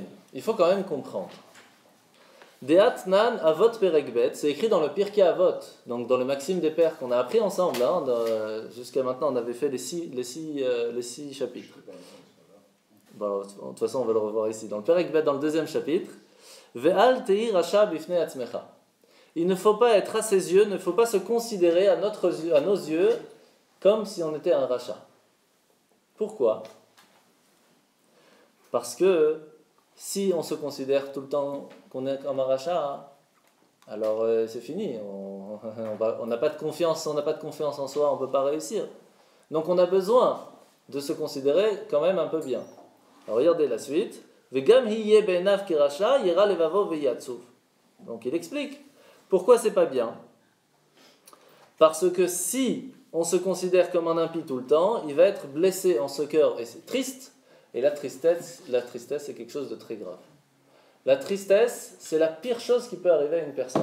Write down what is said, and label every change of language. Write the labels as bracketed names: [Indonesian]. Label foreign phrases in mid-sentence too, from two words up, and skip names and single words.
[French] Il faut quand même comprendre. [Hebrew] דתנן אבות פרק ב, [French] c'est écrit dans le Pirkei Avot, donc dans le Maxime des Pères qu'on a appris ensemble. Hein, jusqu'à maintenant, on avait fait les six chapitres. Bon, de toute façon, on va le revoir ici. Dans le Perekbet, dans le deuxième chapitre, [Hebrew] ואל תהי רשע בפני עצמך. [French] Il ne faut pas être à ses yeux, ne faut pas se considérer à nos yeux comme si on était un rachat. Pourquoi? Parce que si on se considère tout le temps qu'on est comme un rachat, alors c'est fini. On n'a pas de confiance, on n'a pas de confiance en soi, on ne peut pas réussir. Donc on a besoin de se considérer quand même un peu bien. Alors regardez la suite. [Hebrew] וגם יהיה בעיניו כרשע ירע לבבו ויעצב. [French] Donc il explique. Pourquoi c'est pas bien? Parce que si on se considère comme un impie tout le temps, il va être blessé en ce cœur et c'est triste. Et la tristesse, c'est quelque chose de très grave. La tristesse, c'est la pire chose qui peut arriver à une personne.